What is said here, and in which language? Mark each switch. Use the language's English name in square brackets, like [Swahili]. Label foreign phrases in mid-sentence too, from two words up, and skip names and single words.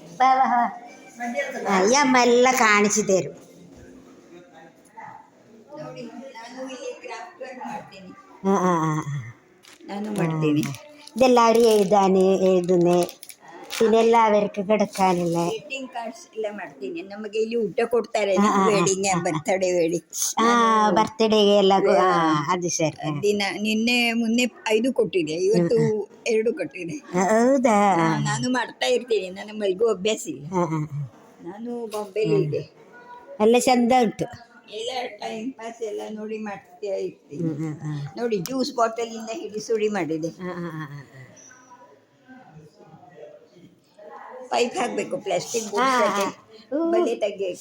[Malayalam] ഈ അമ്മ എല്ലാം കാണിച്ചു തരും. ഇതെല്ലാവരും എഴുതുന്നേ. പിന്നെ എല്ലാവർക്കും കിടക്കാനുള്ള [Kannada] ನಮಗೆ ಇಲ್ಲಿ ಊಟ ಕೊಡ್ತಾರೆ. ಬರ್ತಡೇ ವೇಳಿ [Malayalam] ബർത്ത്ഡേ എല്ലാം. അത് ശരി. [Kannada] ನಿನ್ನೆ ಮೊನ್ನೆ 5 ಕೊಟ್ಟಿದೆ, ಇವತ್ತು 2 ಕೊಟ್ಟಿದೆ. ಹೌದಾ? ನಾನು ಮಾಡ್ತಾ ಇರ್ತೀನಿ, ನನಗೆ ಮಲ್ಗೋ ಅಭ್ಯಾಸ ಇಲ್ಲ. ನಾನು ಬಾಂಬೆಲಿ ಇದ್ದೆ. ಎಲ್ಲ ಚಂದ ಉಂಟು. ಎಲ್ಲ [English] time pass [Kannada] ಎಲ್ಲ ನೋಡಿ ಮಾಡ್ತಾ ಇರ್ತೀನಿ. ನೋಡಿ [English] juice bottle [Kannada] ಇಂದ ಹಿಡಿಸುಡಿ ಮಾಡಿದೆ. ಪೈಪ್ ಹಾಕ್ಬೇಕು, ಪ್ಲಾಸ್ಟಿಕ್ ಬಲೆ ತೆಗಿಯಕ್ಕೆ.